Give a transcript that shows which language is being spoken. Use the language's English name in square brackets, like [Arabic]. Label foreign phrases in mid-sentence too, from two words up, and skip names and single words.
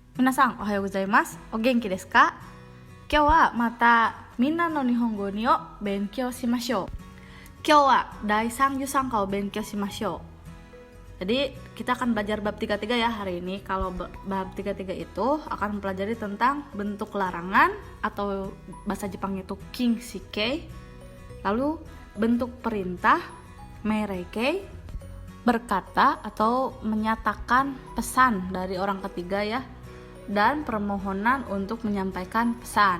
[Japanese] 皆さん、おはようございます. お元気ですか? 今日はまたみんなの日本語にを勉強しましょう. 今日は第33課を勉強しましょう. [Indonesian] Jadi kita akan belajar bab 33 ya hari ini. Kalau bab 33 itu akan mempelajari tentang bentuk larangan atau bahasa Jepangnya itu kinshikei. Lalu bentuk perintah meirei, berkata atau menyatakan pesan dari orang ketiga ya, dan permohonan untuk menyampaikan pesan.